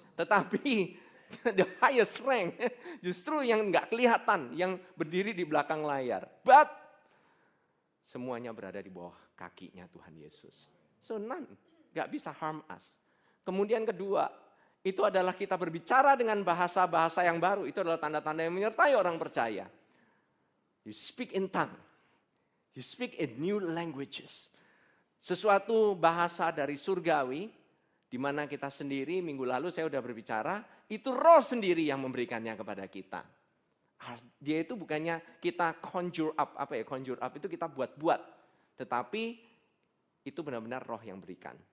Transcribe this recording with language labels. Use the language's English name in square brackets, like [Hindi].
[Indonesian] Tetapi [English] the highest rank [Indonesian] justru yang nggak kelihatan, yang berdiri di belakang layar. [English] But [Indonesian] semuanya berada di bawah kakinya Tuhan Yesus. [English] So none, [Indonesian] nggak bisa [English] harm us. [Indonesian] Kemudian kedua, itu adalah kita berbicara dengan bahasa-bahasa yang baru. Itu adalah tanda-tanda yang menyertai orang percaya. [English] You speak in tongue. You speak in new languages. [Indonesian] Sesuatu bahasa dari surgawi, di mana kita sendiri, minggu lalu saya sudah berbicara, itu roh sendiri yang memberikannya kepada kita. Dia itu bukannya kita [English] conjure up, [Indonesian] conjure up itu kita buat-buat. Tetapi itu benar-benar roh yang berikan.